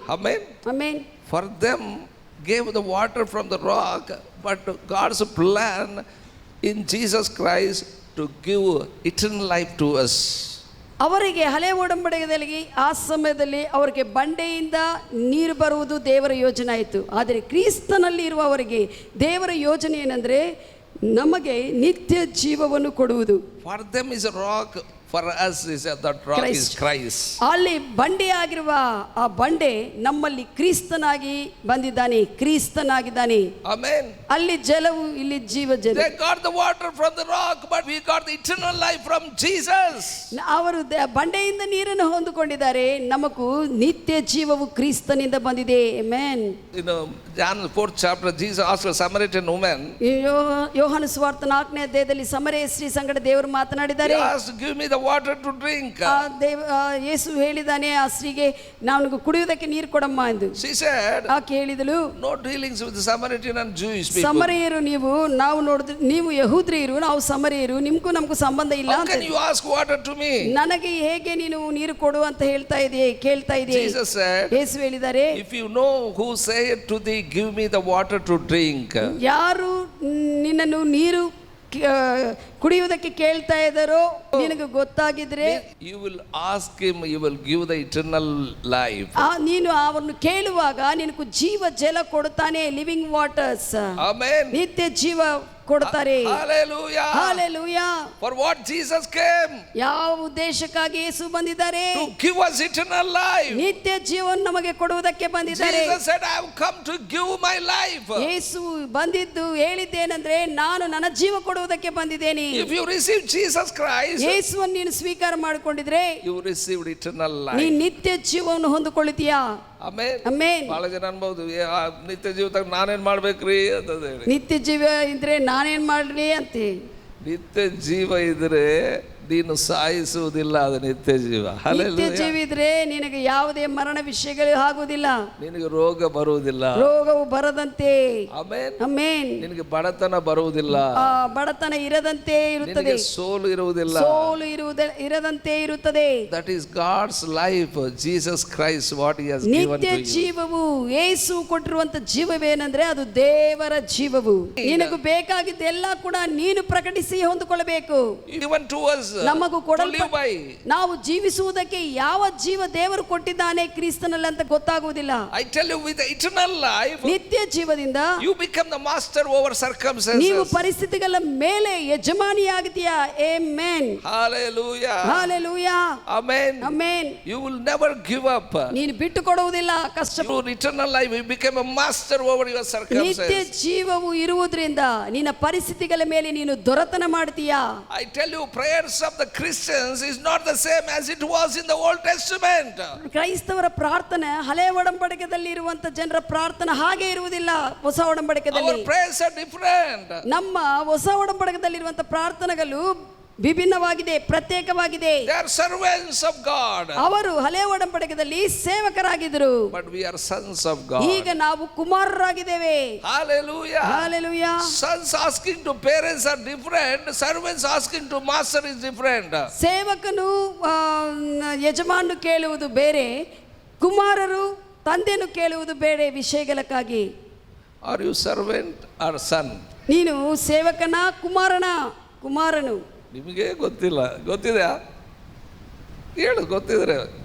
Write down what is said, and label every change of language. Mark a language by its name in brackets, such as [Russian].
[English] Amen. [Kannada] Amen. [English] For them gave the water from the rock, but God's plan in Jesus Christ to give eternal life to us. [Kannada] ಅವರಿಗೆ ಹಳೆ ಒಡಂಬಡಿಕೆಯಲ್ಲಿ ಆ ಸಮಯದಲ್ಲಿ ಅವರಿಗೆ ಬಂಡೆಯಿಂದ ನೀರು ಬರುವುದು ದೇವರ ಯೋಜನೆ ಆಯಿತು. ಆದರೆ ಕ್ರಿಸ್ತನಲ್ಲಿ ಇರುವವರಿಗೆ ದೇವರ ಯೋಜನೆ ಏನಂದ್ರೆ ನಮಗೆ ನಿತ್ಯ ಜೀವವನ್ನು ಕೊಡುವುದು. [English] For them is a rock, for us is that rock is Christ. [Kannada] ಅಲ್ಲಿ ಬಂಡೆ ಆಗಿರುವ ಆ ಬಂಡೆ ನಮ್ಮಲ್ಲಿ ಕ್ರಿಸ್ತನಾಗಿ ಬಂದಿದ್ದಾನೆ, ಕ್ರಿಸ್ತನಾಗಿದ್ದಾನೆ. [English] Amen. [Kannada] ಅಲ್ಲಿ ಜಲವು, ಇಲ್ಲಿ ಜೀವ ಜಲ. [English] They got the water from the rock, but we got the eternal life from Jesus. [Kannada] ಅವರು ಬಂಡೆಯಿಂದ ನೀರನ್ನು ಹೊಂದಿಕೊಂಡಿದ್ದಾರೆ, ನಮಗೂ ನಿತ್ಯ ಜೀವವು ಕ್ರಿಸ್ತನಿಂದ ಬಂದಿದೆ. Amen. [English] John 4th chapter, Jesus asked a Samaritan woman. [Kannada] ಯೋಹಾನ ಸುವಾರ್ತೆ 4ನೇ ಅಧ್ಯಾಯದಲ್ಲಿ ಸಮರಿಯ ಸ್ತ್ರೀ ಸಂಗಡ ದೇವರು ಮಾತನಾಡಿದ್ದಾರೆ. [English] He asked, give me the water to drink. [Kannada] ಯೇಸು ಹೇಳಿದಾನೆ ಆ ಸ್ತ್ರೀಗೆ, ನನಗೆ ಕುಡಿಯುವುದಕ್ಕೆ ನೀರು ಕೊಡಮ್ಮ ಎಂದು. [English] She said, [Kannada] ಆಕೆ ಹೇಳಿದಳು, [English] no dealings with the Samaritan and Jewish people. [Kannada] ಸಮರಿಯರು ನಾವು ನೋಡಿದ್ರೆ, ನೀವು ಯಹೂದ್ಯರು, ನಾವು ಸಮರಿಯರು, ನಿಮ್ಗೂ ನಮಗೂ ಸಂಬಂಧ ಇಲ್ಲ. [English] How can you ask water to me? [Kannada] ನನಗೆ ಹೇಗೆ ನೀನು ನೀರು ಕೊಡು ಅಂತ ಕೇಳ್ತಾ ಇದೆಯೇ? [English] Jesus said, [Kannada] ಯೇಸು ಹೇಳಿದ್ದಾರೆ, [English] if you know who said to thee, give me the water to drink. [Kannada] ಯಾರು ನಿನ್ನನ್ನು ನೀರು ಕುಡಿಯುವುದಕ್ಕೆ ಕೇಳ್ತಾ ಇದ್ದಾರೋ ನಿನಗೆ ಗೊತ್ತಾಗಿದ್ರೆ, [English] you will ask him, he will give the eternal life. [Kannada] ನೀನು ಅವರನ್ನು ಕೇಳುವಾಗ ನಿನಗೆ ಜೀವ ಜಲ ಕೊಡುತ್ತಾನೆ, [English] Living waters. Amen. [Kannada] ನಿತ್ಯ ಜೀವ ಕೊಡ್ತಾರೆ. [English] Hallelujah. Hallelujah. For what Jesus came? [Kannada] ಯಾವ ಉದ್ದೇಶಕ್ಕಾಗಿ ಯೇಸು ಬಂದಿದ್ದಾರೆ? [English] To give us eternal life. [Kannada] ನಿತ್ಯ ಜೀವನ ನಮಗೆ ಕೊಡುವುದಕ್ಕೆ ಬಂದಿದ್ದಾರೆ. [English] Jesus said, I have come to give my life. [Kannada] ಯೇಸು ಬಂದಿದ್ದು ಹೇಳಿದ್ದೇನೆಂದ್ರೆ, ನಾನು ನನ್ನ ಜೀವ ಕೊಡುವುದಕ್ಕೆ ಬಂದಿದ್ದೇನೆ. [English] If you receive Jesus Christ, [Kannada] ಯೇಸುವನ್ನು ನೀನು ಸ್ವೀಕಾರ ಮಾಡಿಕೊಂಡಿದ್ರೆ [English] you received eternal life. [Kannada] ನೀನು ನಿತ್ಯ ಜೀವವನ್ನು ಹೊಂದಿಕೊಳ್ಳುತ್ತೀಯಾ? ಆಮೇನ್. ಆಮೆನ್. ಬಹಳ ಜನ ಅನ್ಬಹುದು, ನಿತ್ಯ ಜೀವಿತ ನಾನೇನ್ ಮಾಡ್ಬೇಕ್ರಿ ಅಂತ ಹೇಳಿ. ನಿತ್ಯ ಜೀವ ಇದ್ರೆ ನಾನೇನ್ ಮಾಡ್ಲಿ ಅಂತ. ನಿತ್ಯ ಜೀವ ಇದ್ರೆ ನೀನು ಸಾಯಿಸುವುದಿಲ್ಲ, ಅದು ನಿತ್ಯ ಜೀವ. ನಿತ್ಯ ಜೀವ ಇದ್ರೆ ನಿನಗೆ ಯಾವುದೇ ಮರಣ ವಿಷಯಗಳು ಆಗುವುದಿಲ್ಲ, ನಿನಗೆ ರೋಗ ಬರುವುದಿಲ್ಲ, ರೋಗವು ಬರದಂತೆ. ಆಮೆನ್. ಆಮೆನ್. ನಿನಗೆ ಬಡತನ ಬರುವುದಿಲ್ಲ, ಬಡತನ ಇರದಂತೆ ಇರುತ್ತದೆ, ಸೋಲು ಇರುವುದಿಲ್ಲ, ಸೋಲು ಇರದಂತೆ ಇರುತ್ತದೆ. [English] That is God's life, Jesus Christ what he has given to you. [Kannada] ನಿತ್ಯ ಜೀವವು ಯೇಸು ಕೊಟ್ಟಿರುವಂತ ಜೀವವೇನೆಂದ್ರೆ ಅದು ದೇವರ ಜೀವವು. ನಿನಗೆ ಬೇಕಾಗಿದ್ದೆಲ್ಲ ಕೂಡ ನೀನು ಪ್ರಕಟಿಸಿ ಹೊಂದಿಕೊಳ್ಳಬೇಕು. [English] Given to us [Kannada] ನಮಗೂ ನಾವು ಜೀವಿಸುವುದಕ್ಕೆ ಯಾವ ಜೀವ ದೇವರು ಕೊಟ್ಟಿದ್ದಾನೆ ಕ್ರಿಸ್ತನಲ್ಲಿ ಅಂತ ಗೊತ್ತಾಗುವುದಿಲ್ಲ. [English] I tell you, with eternal life, [Kannada] ನಿತ್ಯ ಜೀವದಿಂದ [English] you become the master over circumstances. [Kannada] ನೀವು ಪರಿಸ್ಥಿತಿಗಳ ಮೇಲೆ ಯಜಮಾನಿಯಾಗ್ತೀಯಾ. Amen. [English] Hallelujah. Hallelujah. Amen. Amen. You will never give up. [Kannada] ನೀನು ಬಿಟ್ಟು ಕೊಡುವುದಿಲ್ಲ. ಕಷ್ಟ [English] Through eternal life you become a master over your circumstances. [Kannada] ನಿತ್ಯ ಜೀವವು ಇರುವುದರಿಂದ ನಿನ್ನ ಪರಿಸ್ಥಿತಿಗಳ ಮೇಲೆ ನೀನು ದೊರೆತನ ಮಾಡ್ತೀಯಾ. [English] I tell you, prayers of the Christians is not the same as it was in the Old Testament. [Kannada] ಕ್ರೈಸ್ತವರ ಪ್ರಾರ್ಥನೆ ಹಳೆಯ ಒಡಂಬಡಿಕೆಯಲ್ಲಿ ಇರುವಂತ ಜನರ ಪ್ರಾರ್ಥನೆ ಹಾಗೆ ಇರುವುದಿಲ್ಲ ಹೊಸ ಒಡಂಬಡಿಕೆಯಲ್ಲಿ. [English] Our prayers are different. [Kannada] ನಮ್ಮ ಹೊಸ ಒಡಂಬಡಿಕೆಯಲ್ಲಿ ಇರುವಂತ ಪ್ರಾರ್ಥನೆಗಳು ವಿಭಿನ್ನವಾಗಿದೆ, ಪ್ರತ್ಯೇಕವಾಗಿದೆ. [English] They are servants of God. [Kannada] ಅವರು ಹಳೆಯ ಒಡಂಬಡಿಕೆಯಲ್ಲಿ ಸೇವಕರಾಗಿದ್ದರು. [English] But we are sons of God. [Kannada] ಈಗ ನಾವು ಕುಮಾರರಾಗಿದ್ದೇವೆ. [English] Hallelujah. Hallelujah. Sons asking to parents are different. Servants asking to master is different. [Kannada] ಸೇವಕನು ಯಜಮಾನನು ಕೇಳುವುದು ಬೇರೆ, ಕುಮಾರರು ತಂದೆಯನ್ನು ಕೇಳುವುದು ಬೇರೆ ವಿಷಯಗಳಕ್ಕಾಗಿ. [English] Are you servant or son? [Kannada] ನೀನು ಸೇವಕನ ಕುಮಾರನು? ನಿಮಗೆ ಗೊತ್ತಿಲ್ಲ, ಗೊತ್ತಿದೆಯಾ? ಹೇಳು, ಗೊತ್ತಿದ್ರೆ.